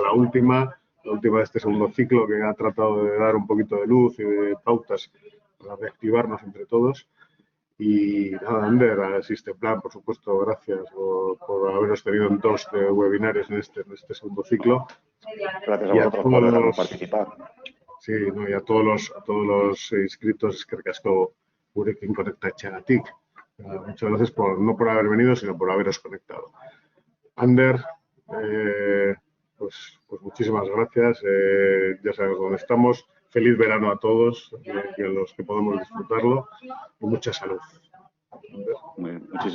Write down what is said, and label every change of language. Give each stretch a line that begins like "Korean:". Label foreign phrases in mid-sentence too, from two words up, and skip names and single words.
Spanish: sea la última de este segundo ciclo que ha tratado de dar un poquito de luz y de pautas para reactivarnos entre todos. Y nada, Ander, a Systemplan, por supuesto, gracias por haberos tenido en 2 webinarios en este segundo ciclo. Gracias a vosotros por dejarnos participar. Sí, no, y a todos los inscritos,
Basque: eskerrik asko gurekin konektatzeagatik.
Spanish: Muchas gracias no por haber venido, sino por haberos conectado. Ander, pues muchísimas gracias. Ya sabemos dónde estamos. Feliz verano a todos y a los que podemos disfrutarlo. Y mucha salud.